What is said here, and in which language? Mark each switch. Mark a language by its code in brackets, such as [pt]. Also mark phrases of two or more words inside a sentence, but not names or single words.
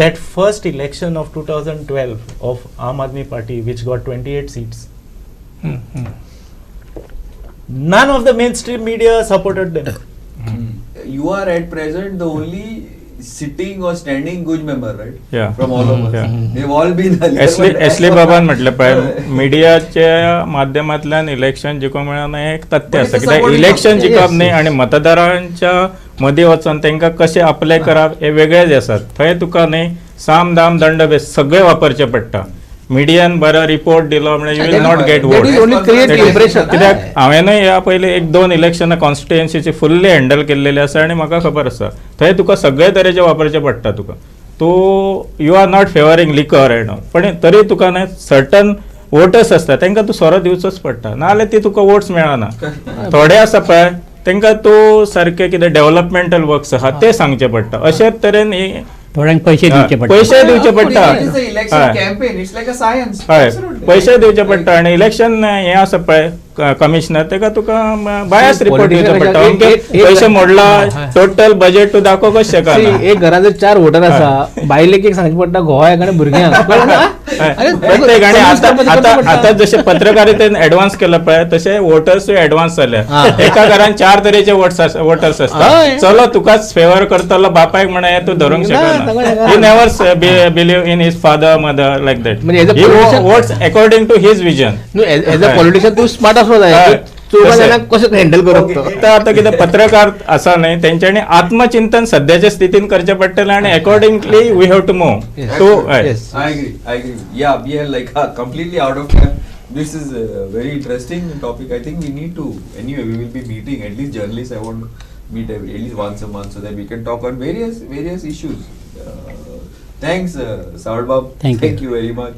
[en] that first election of 2012 of Aam Aadmi Party, which got 28 seats, none of the mainstream media supported them. You are at present the only sitting or standing good member, right? Yeah. From all of us. Yeah. They've all been [kok] एसली बाबान म्हटलं पाहिजे मीडियाच्या माध्यमातल्यान इलेक्शन जिखूंक मेळना हें एक तथ्य आसा कित्याक इलेक्शन जिखप न्ही आनी मतदारांच्या मदीं वचून तांकां कशें आपले करप हे वेगळेच आसात. थंय तुका न्ही साम दाम दंड भेस सगळे वापरचे पडटा. मिडियान बरो रिपोर्ट दिलो म्हणजे [en] you will not get vote. [kok] कित्याक हांवेनूय ह्या पयलीं 1-2 इलेक्शनां कॉन्स्टिट्युएन्सीची फुल्ली हँडल केल्लेली आसा आनी म्हाका खबर आसा थंय तुका सगळे तरेचे वापरचे पडटा. तुका तूं [en] you are not favouring liquor and [kok] पण तरी तुका न्ही [en] certain voters [kok] आसता तांकां तूं सोरो दिवचोच पडटा नाजाल्यार ती तुका वोट्स मेळना. थोडे आसा पळय तांकां तूं सारके कितें [en] developmental works [kok] आहा ते सांगचे पडटा. अशेच तरेन ही थोड्यांक पैसे दिवचे पडटा. पैसे दिवचे पडटा. [en] election campaign. It's like a science. [kok] हय [en] Absolutely. [kok] पैसे दिवचे पडटा आनी इलेक्शन हें आसा पळय कमिशनर ताका तुका [en] bias report [kok] दिवचो पडटा. अमके पैसे मोडला [en] total budget [kok] तूं दाखोवंक कशें शकना. एक घरात जर 4 वोटर आसा बायलेक एक सांगचे पडटा घोवाक आनी भुरग्यांक प्रत्येक आणि आता जसे पत्रकारितेन ऍडव्हान्स केलं पळय तसे वोटर्स ऍडव्हान्स जाल्या. एका घरान 4 तरेचे वोटर्स असतात. चलो तुकाच फेवर करतलो बापायक म्हणे तू धरूंक शकना. [en] He never believe in his father mother like that. He votes according to his vision. as a politician [kok] तू स्मार्ट असलो जाय कसं हँडल करप. आता कितें पत्रकार आसा न्ही तेंच्यांनी आत्मचिंतन सध्याच्या स्थितीन करचें पडटलें आणि अकॉर्डिंगली [en] we have to move to. I agree. Yeah, we are like completely out of time. This is a very interesting topic. I think we need to, anyway, we will be meeting, at least journalists, I want to meet at least once a month so that we can talk on various issues. Thanks, Saurabh. Thank you very much.